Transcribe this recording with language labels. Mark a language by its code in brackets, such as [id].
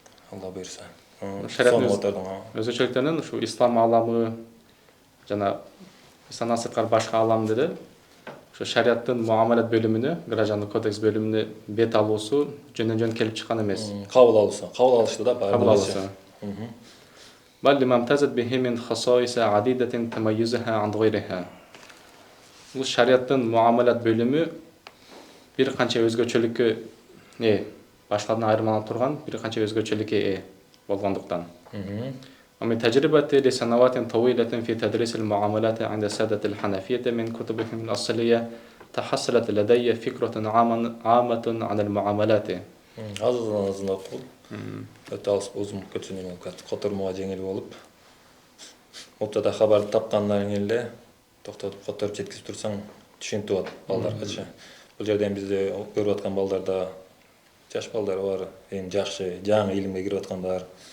[ky] Алла буйрса. Шариаттын өзгөчөлүктөрүнөн ушу ислам ааламы жана ислам сырткары башка ааламдары ушу шариаттын муамалат бөлүмүнө, граждандык кодекс бөлүмүнө бет алуусу жөн келип чыккан эмес. Кабыл алышты да Кабыл алуусу. [ar] بل لما امتازت به من خصائص عديدة تميزها عن غيرها. [ky] Бул шариаттын муамалат бөлүмү бир канча өзгөчөлүккө башкадан айырмаланып турган бир канча өзгөчөлүккө болгондуктан. [ar] ومن تجربتي لسنوات طويلة في تدريس المعاملات عند السادة الحنفية من كتبهم الأصلية تحصلت لدي فكرة عامة عن المعاملات. [ky] Аздан окуп, өтө алыс өзүм көчүнүм котормого жеңил болуп. Оптада кабарды тапкандан кийин эле токтотуп которуп жеткизип турсаң түшүнүктүү болот балдаргачы. Бул жерден бизде көрүп аткан балдарда жаш балдар бар, эң жакшы, жаңы илимге кирип аткандар.